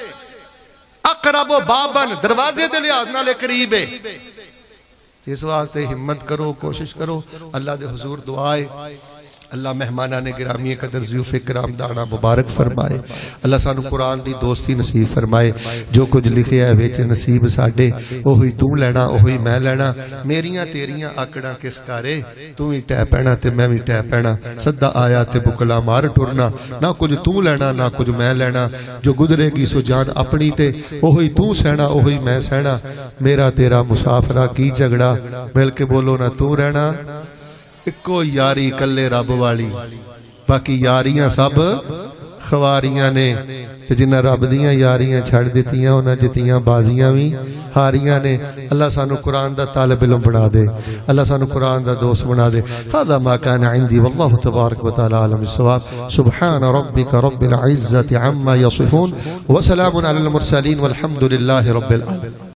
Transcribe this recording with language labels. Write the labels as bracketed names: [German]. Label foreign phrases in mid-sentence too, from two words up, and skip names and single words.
[Punjabi] اقرب و بابن دروازے دے لحاظ نالے قریب ہے. اس واسطے ہمت کرو، کوشش کرو. اللہ دے حضور دعائے اللہ مہمانان گرامی قدر ضیوف کرام دانا مبارک فرمائے. اللہ سانو قرآن دی دوستی نصیب فرمائے. جو کچھ لکھے ہے ویچ نصیب ساڑے اوہی تو لینا اوہی میں لینا. میریاں تیریاں آکڑاں کس کارے، تو ہی ٹہ پینا تے میں بھی ٹہ پینا. صدہ آیا تے بکلا مار ٹرنا، نہ کچھ تو لینا نہ کچھ میں لینا. جو گزرے گی سو جان اپنی تے اوہی تو سہنا اوہی میں سہنا. میرا تیرا مسافرہ کی جھگڑا، مل کے بولو نہ تو رہنا. اکو یاری کلے رب والی، باقی یاریاں سب خواریاں نے. جنہ رب دیاں یاریاں چھڑ دیتیاں انہاں جتیاں بازیاں بھی ہاریاں نے. اللہ سانو قرآن دا طالب علم بنا دے، اللہ سانو قرآن دا دوست بنا دے. [Arabic] هذا ما كان عندي والله تبارك وتعالى عالم الصواب. سبحان ربك رب العزة عما يصفون وسلام على المرسلين والحمد لله رب العالمين.